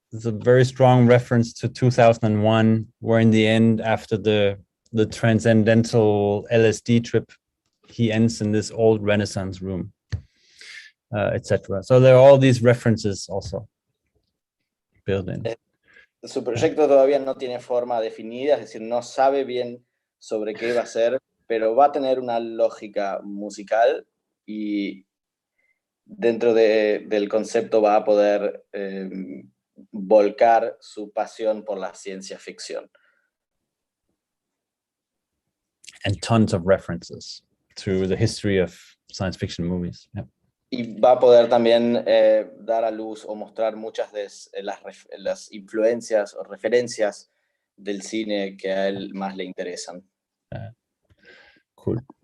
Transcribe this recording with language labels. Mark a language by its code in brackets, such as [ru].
[en] It's a very strong reference to 2001, where in the end, after the transcendental LSD trip, he ends in this old Renaissance room, etc. So there are all these references also built in. [es] Su proyecto todavía no tiene forma definida, es decir, no sabe bien sobre qué va a ser, pero va a tener una lógica musical y dentro del concepto va a poder volcar su pasión por la ciencia ficción. [en] And tons of references to the history of science fiction movies. Yeah. [es] Y va a poder también dar a luz o mostrar muchas de las influencias o referencias del cine que a él más le interesan. [en] Cool.